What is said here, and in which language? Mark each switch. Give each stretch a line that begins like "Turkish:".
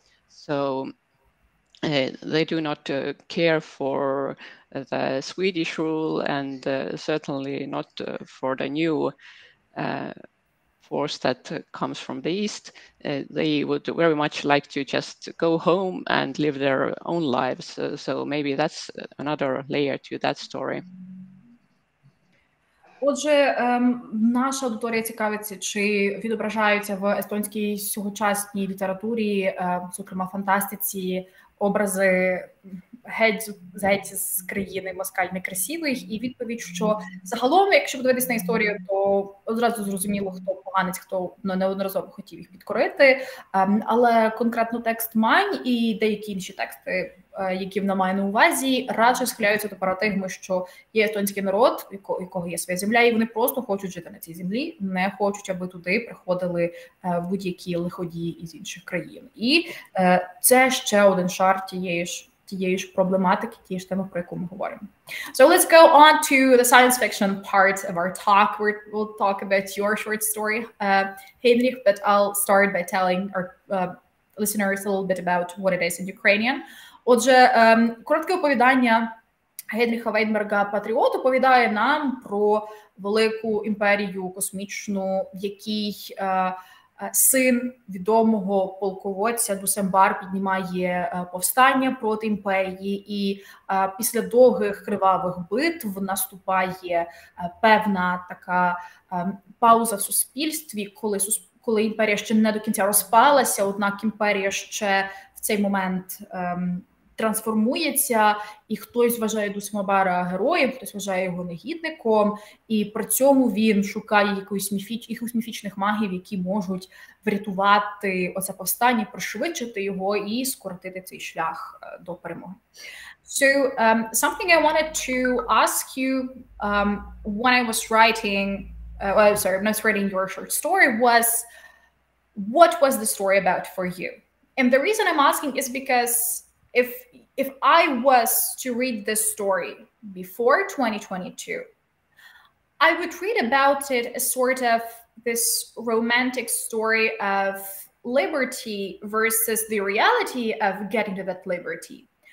English: So they do not care for the Swedish rule and certainly not for the new force that comes from the east. They would very much like to just go home and live their own lives. So maybe that's another layer to that story.
Ukrainian: Отже, наша аудиторія цікавиться, чи відображаються в естонській сьогочасній літературі, зокрема фантастиці, образи геть з країни москаль некрасивих, і відповідь, що загалом, якщо подивитись на історію, то одразу зрозуміло, хто поганець, хто неодноразово хотів їх підкорити, але конкретно текст Мань і деякі інші тексти, які вона має на увазі, радше схиляються до парадигми, що є естонський народ, у якого є своя земля, і вони просто хочуть жити на цій землі, не хочуть, аби туди приходили будь-які лиходії із інших країн. І це ще один шар тієї ж проблематики, тієї ж теми, про яку ми говоримо.
English: So let's go on to the science fiction part of our talk. We'll talk about your short story, Heinrich, but I'll start by telling our listeners a little bit about what it is in Ukrainian.
Ukrainian: Отже, коротке оповідання Гейнріха Вейнберґа «Патріот» оповідає нам про велику імперію космічну, в якій син відомого полководця Дусембар піднімає повстання проти імперії, і після довгих кривавих битв наступає певна така пауза в суспільстві, коли імперія ще не до кінця розпалася, однак імперія ще в цей момент трансформується, і хтось вважає Дусембара героєм, хтось вважає його негідником, і при цьому він шукає якихось міфічних магів, які можуть врятувати оце повстання, пришвидшити його і скоротити цей шлях до перемоги.
English: So, something I wanted to ask you when I was writing, when I was writing your short story was, what was the story about for you? And the reason I'm asking is because if I was to read this story before 2022, I would read about it as sort of this romantic story of liberty versus the reality of getting to that liberty.